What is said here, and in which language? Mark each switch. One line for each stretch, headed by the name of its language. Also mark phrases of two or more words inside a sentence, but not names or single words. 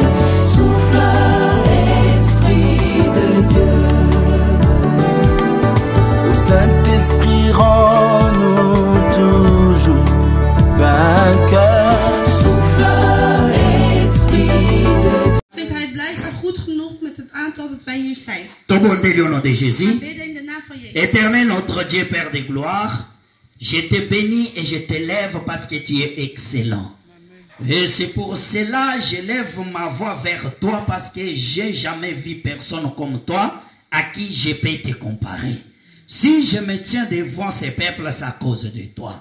French: Souffle, Esprit de Dieu. Ô Saint-Esprit, rends-nous toujours vainqueurs. Souffle, Esprit de Dieu.
Dutch: Vindt hij het blijkbaar goed genoeg met het aantal dat wij hier zijn.
French: Tobondeli au nom de Jésus.
Dutch: Bidden in de naam van Jezus.
French: Éternel notre Dieu, Père de gloire, je te bénis et je t'élève parce que tu es excellent. Et c'est pour cela que je lève ma voix vers toi parce que j'ai jamais vu personne comme toi à qui je peux te comparer. Si je me tiens devant ces peuples, c'est à cause de toi.